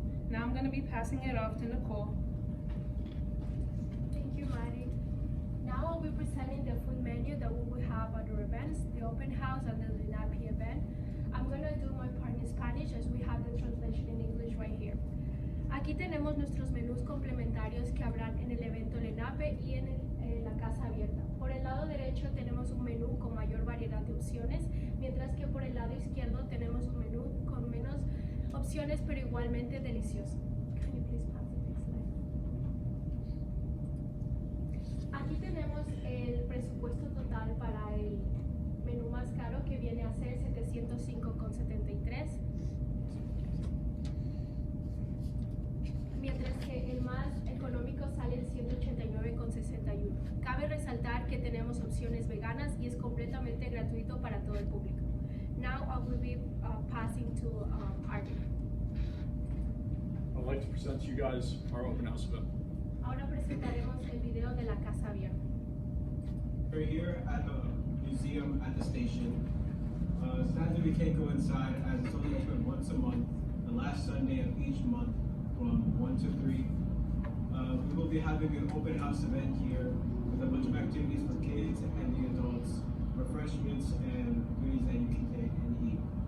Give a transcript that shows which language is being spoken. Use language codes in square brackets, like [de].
[en] Now I'm going to be passing it off to Nicole. Thank you, Mari. Now I'll be presenting the food menu that we will have at our events, the open house and the LENAPI event. I'm going to do my part in Spanish as we have the translation in English right here. [es] Aquí tenemos nuestros menús complementarios que habrán en el evento LENAPE y en la casa abierta. Por el lado derecho tenemos un menú con mayor variedad de opciones, mientras que por el lado izquierdo tenemos un menú con menos opciones pero igualmente delicioso. [en] Can you please pass the next slide? [es] Aquí tenemos el presupuesto total para el menú más caro que viene a ser $705.73. Mientras que el más económico sale en $189.61. Cabe resaltar que tenemos opciones veganas y es completamente gratuito para todo el público. [en] Now I will be passing to Arvin. I'd like to present to you guys our open house event. [es] Ahora presentaremos el video de la casa abierta. [en] We're here at the museum at the station. Sadly, we we can't go inside as it's only open once a month, the last Sunday of each month from 1 to 3. We will be having an open house event here with a bunch of activities for kids and the adults, refreshments and goodies that you can take and eat.